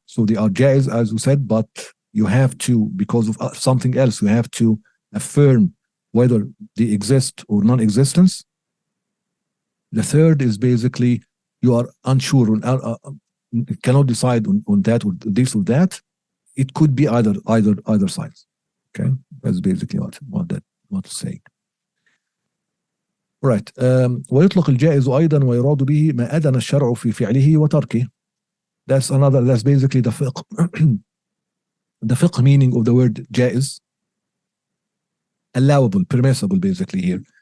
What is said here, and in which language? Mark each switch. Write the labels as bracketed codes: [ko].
[en] So they are jaiz, as we said, but you have to, because of something else, you have to affirm whether they exist or non-existence. The third is basically you are unsure, cannot decide on that or this or that. It could be either sides. Okay, that's basically what to say. Right. [ar] ويطلق الجائز أيضا ويراد به ما أذن الشرع في فعله وتركه. [en] That's basically the fiqh. The fiqh meaning of the word جائز, allowable, permissible basically here.